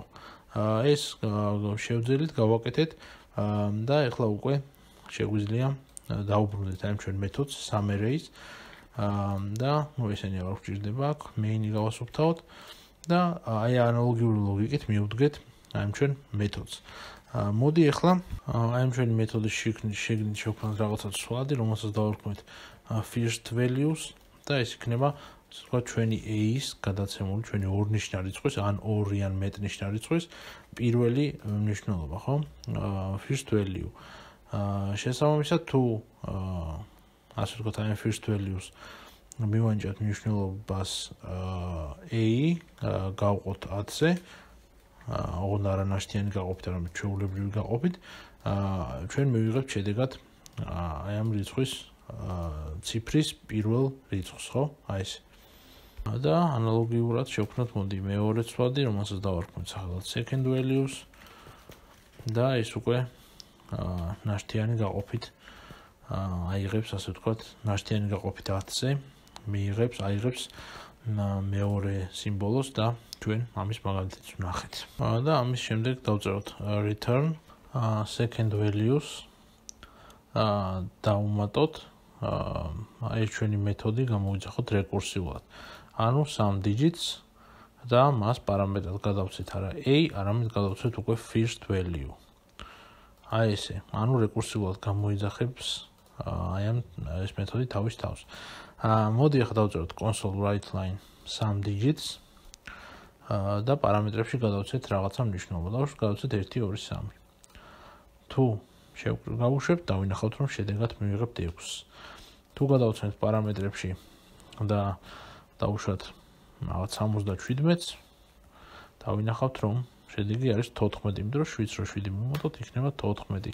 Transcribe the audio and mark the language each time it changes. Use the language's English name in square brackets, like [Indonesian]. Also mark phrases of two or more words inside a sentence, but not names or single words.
[Georgian] ეს შევძელით გავაკეთეთ და ეხლა უკვე შეგვიძლია დაუბრუნდეთ ამ ჩვენ მეთოდს summary-ს და ესენი არ გვჭირდება აქ main-ი გავასუფთავოთ და აი ანალოგიური ლოგიკით მივდგეთ ამ ჩვენ მეთოდს. მოდი ახლა აი ამ ჩვენი მეთოდის შეგნით შევქმნათ რაღაცა ცვლადი, რომელსაც დავარქმევთ [English] first values [Georgian] და ეს იქნება ასე ვთქვათ ჩვენი a-ის გადაცემული ჩვენი ორნიშნა რიცხვის ან ორი ან მეტნიშნა რიცხვის პირველი მნიშვნელობა, ხო? [English] first value. [Georgian] შესაბამისად თუ ასე ვთქვათ აი [English] first values [Georgian] მივანიჭოთ მნიშვნელობას a გავყოთ 10-ზე ოღონდ არანაშთიანი გაყოფით, არამედ ჩვეულებრივი გაყოფით, ჩვენ მივიღებთ შედეგად აი ამ რიცხვის ციფრის პირველ რიცხვს, ხო? აი ეს. და ანალოგიურად შევქმნათ მოდი მეორე ცვლადი, რომელსაც დავარქმევთ სახელად [English] second values [Georgian] და ეს უკვე ნაშთიანი გაყოფით აიღებს, ასე ვთქვათ, ნაშთიანი გაყოფით 10-ზე აიღებს მეორე სიმბოლოს და ჩვენ ამის მაგალითიც ვნახეთ. და ამის შემდეგ დავწეროთ [English] return second values [Georgian] დავუმატოთ აი ჩვენი მეთოდი გამოვიძახოთ რეკურსიულად. ანუ 3 digits და მას პარამეტრად გადავცეთ არა a, არამედ გადავცეთ უკვე [English] first value. [Georgian] აი ესე, ანუ რეკურსიულად გამოიძახებს აი ამ ეს მეთოდი თავის თავს. მოდი ახლა დავწეროთ [English] console write line 3 digits [Georgian] და პარამეტრებში გადავცეთ რაღაცა მნიშვნელობა. გადავცეთ 1 2 3. თუ გავუშვებთ, დავინახავთ რომ შედეგად მივიღებთ 6-ს. თუ გადავცეთ პარამეტრებში და დავუშვათ რაღაც 77-ს, დავინახავთ რომ შედეგი არის 14, იმიტომ რომ 7-ს რო 7 მოვუმატოთ, იქნება 14.